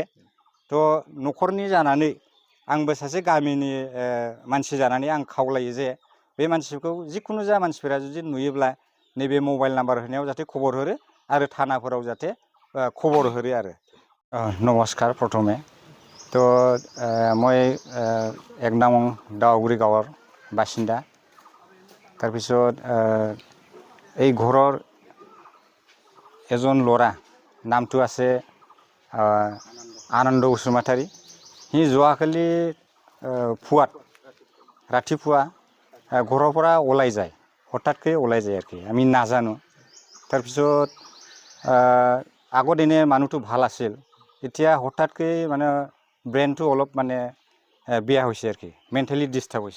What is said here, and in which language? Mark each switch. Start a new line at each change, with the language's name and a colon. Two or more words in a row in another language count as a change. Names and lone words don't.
Bodo: थ' न'खरनि जानानै आंबो सासे गामिनि मानसि जानानै आं खावलायो जे बे मानसिखौ जिखुनु जा मानसिफोरा जुदि नुयोब्ला नैबे मबाइल नाम्बार होनायाव जाहाथे खबर हरो आरो थानाफोराव जाहाथे खबर हरो आरो।
Assamese: নমস্কাৰ প্ৰথমে। तो মই 1 নং দাউগুৰি গাঁৱৰ বাসিন্দা। তাৰপিছত এই ঘৰৰ এজন ল'ৰা নামটো আছে आनन्द बसुमतारी। সি যোৱাকালি পুৱাত ৰাতিপুৱা ঘৰৰ পৰা ওলাই যায়, হঠাৎকৈ ওলাই যায় আৰু আমি নাজানো। তাৰপিছত আগত এনে মানুহটো ভাল আছিল, এতিয়া হঠাৎকৈ মানে ব্ৰেইনটো অলপ মানে বেয়া হৈছে আৰু
English: mentally disturb
Assamese: হৈছে।